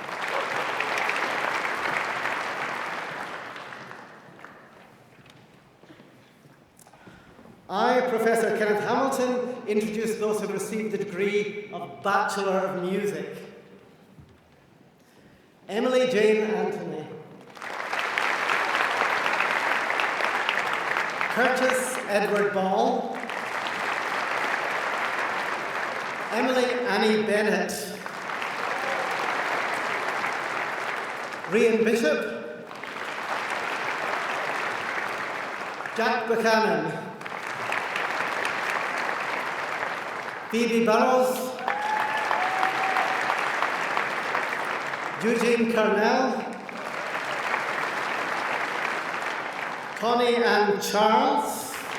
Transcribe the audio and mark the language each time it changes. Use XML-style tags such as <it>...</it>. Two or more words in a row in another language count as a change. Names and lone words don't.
<en>I, Professor Kenneth Hamilton, introduce those who have received the degree of Bachelor of Music. Emily Jane Anthony. Curtis Edward Ball, Emily Annie Bennett, Rian Bishop, Jack Buchanan, Phoebe Burrows, Eugene Cornell, Connie Ann Charles,</en>